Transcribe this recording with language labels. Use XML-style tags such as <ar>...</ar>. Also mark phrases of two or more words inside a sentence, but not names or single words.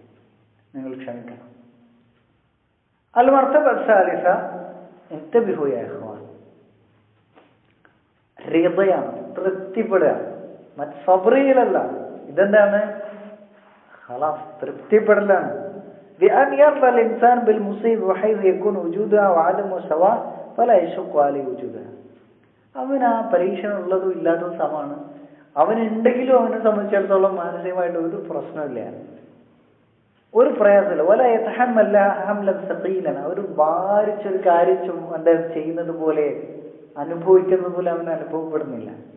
<ml>നിങ്ങൾ ക്ഷമിക്കണം.</ml> <ar>المرتبة الثالثة انتبهوا يا إخوان,</ar> <ml>റിദയാണ്, തൃപ്തിപ്പെടുക, മറ്റ് സബ്റിയിലല്ല. ഇതെന്താണ്, ഖലാസ്, തൃപ്തിപ്പെടലാണ്.</ml> <ar>بأن يرضى الإنسان بالمصيبة وحيث يكون وجودها وعدمه سواء فلا يشق عليه وجودها.</ar> <ml>അവൻ ആ പരീക്ഷണം ഉള്ളതും ഇല്ലാത്തതും സമാണ്. അവനുണ്ടെങ്കിലും അവനെ സംബന്ധിച്ചിടത്തോളം മാനസികമായിട്ട് ഒരു പ്രശ്നമില്ല, ഒരു പ്രയാസമില്ല.</ml> <ar>ولا يتحمل حملا ثقيلا,</ar> <ml>അവർ ഭാരിച്ചൊരു കാര്യം എന്താ ചെയ്യുന്നത് പോലെ, അനുഭവിക്കുന്നത് പോലെ അവന് അനുഭവപ്പെടുന്നില്ല.</ml>